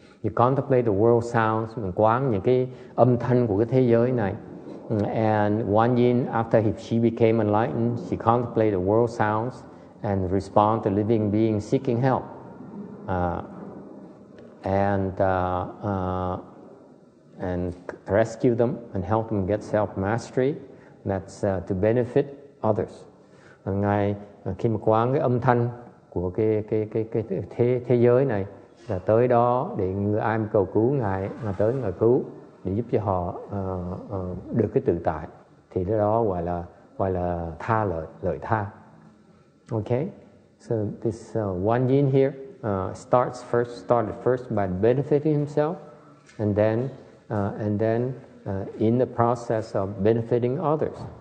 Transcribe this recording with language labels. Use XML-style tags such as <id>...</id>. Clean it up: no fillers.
<en>You contemplate the world sounds,</en> <vi>mình quán những cái âm thanh của cái thế giới này.</vi> <en>And one yin, after she became enlightened, she contemplated the world sounds and respond to living beings seeking help. And rescue them and help them get self-mastery. That's to benefit others.</en> <vi>Ngài khi mà quán cái âm thanh của cái thế giới này là tới đó để người ai mà cầu cứu Ngài tới Ngài cứu để giúp cho họ được cái tự tại, thì đó gọi là tha lợi tha.</vi> <en>Okay, so this one yin here started first by benefiting himself, and then in the process of benefiting others.</en>